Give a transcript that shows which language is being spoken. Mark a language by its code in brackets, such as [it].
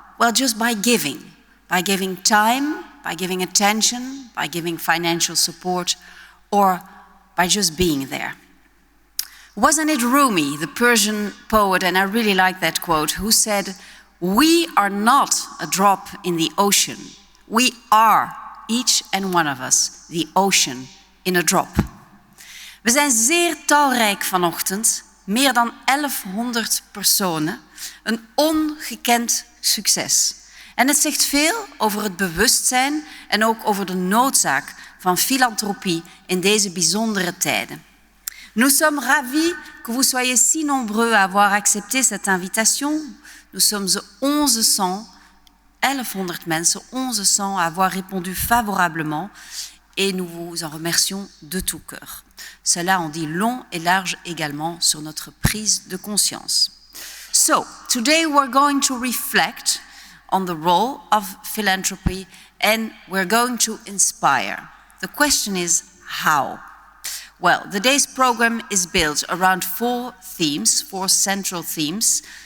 [en] Well, just by giving time, by giving attention, by giving financial support, or by just being there. Wasn't it Rumi, the Persian poet, and I really like that quote, who said, "We are not a drop in the ocean. We are, each and one of us, the ocean in a drop." [nl] We zijn zeer talrijk vanochtend, meer dan 1100 personen, een ongekend succes. En het zegt veel over het bewustzijn en ook over de noodzaak van filantropie in deze bijzondere tijden. [fr] Nous sommes ravis que vous soyez si nombreux à avoir accepté cette invitation. Nous sommes 1100 mensen, 1100 à avoir répondu favorablement et nous vous en remercions de tout cœur. Cela en dit long et large également sur notre prise de conscience. [en] So, today we're going to reflect on the role of philanthropy and we're going to inspire. The question is how? Well, the day's program is built around four central themes.